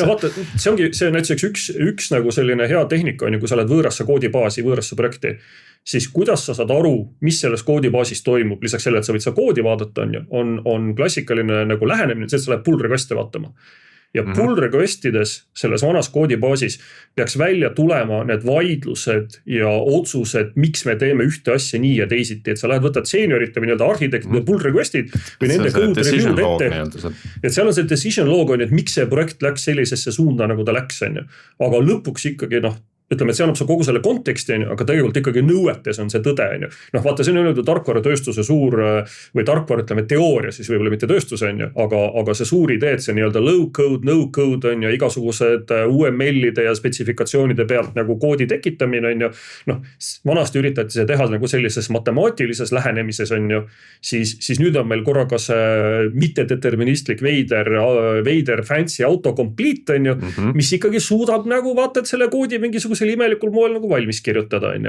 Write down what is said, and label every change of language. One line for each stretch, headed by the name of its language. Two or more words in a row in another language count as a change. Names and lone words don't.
Estonian: Vaata, see on näiteks üks nagu selline hea tehnika, kui sa oled võõrasse koodibaasi, võõrasse projekti, siis kuidas sa saad aru, mis selles koodibaasis toimub, lisaks selle, et sa võid seda koodi vaadata, on klassikaline nagu lähenemine, see, et sa lähed
English: pull request'e
Estonian: vaatama. Ja
English: pull requestides
Estonian: selles vanas koodibaasis peaks välja tulema need vaidlused ja otsused, miks me teeme ühte asja nii ja teisiti, et sa lähed võtad seniorite või nii-öelda arhitektide
English: pull requestid
Estonian: või nende
English: code review'd
Estonian: ette. Et seal on see
English: decision log
Estonian: on, et miks see projekt läks sellisesse suunda, nagu ta läks, on ju. Aga lõpuks ikkagi ütleme, et see annab sa kogu selle konteksti, aga tegelikult ikkagi nõuetes on see tõde, on ju. Vaata, see on öeldud tarkvara tööstuse suur või tarkvara, ütleme, teooria, siis võib-olla mitte tööstuse, on ju, aga see suur idee, et see nii-öelda
English: low code, no code
Estonian: on ju, igasugused UML-ide ja spetsifikatsioonide pealt nagu koodi tekitamine, on ju. Vanasti üritati see teha nagu sellises matemaatilises lähenemises, on ju, siis nüüd on meil korraga see mittedeterministlik veider
English: fancy autocomplete,
Estonian: on ju, mis ikkagi suudab nagu vaata, et selle koodi mingisuguse imelikul moel nagu valmis kirjutada, on ju.